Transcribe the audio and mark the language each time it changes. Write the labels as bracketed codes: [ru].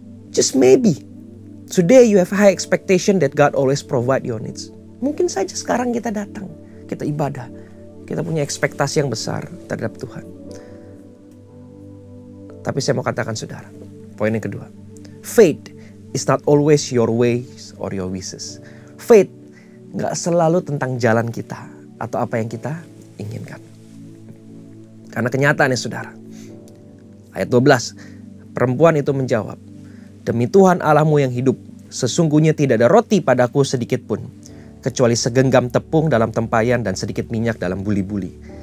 [en] Just maybe today you have high expectation that God always provide your needs. [id] Mungkin saja sekarang kita datang, kita ibadah, kita punya ekspektasi yang besar terhadap Tuhan. Tapi saya mau katakan saudara, poin yang kedua. [en] Faith is not always your ways or your wishes. [id] Faith gak selalu tentang jalan kita atau apa yang kita inginkan. Karena kenyataannya saudara. Ayat 12, perempuan itu menjawab, demi Tuhan Allahmu yang hidup, sesungguhnya tidak ada roti padaku sedikit pun, kecuali segenggam tepung dalam tempayan dan sedikit minyak dalam buli-buli.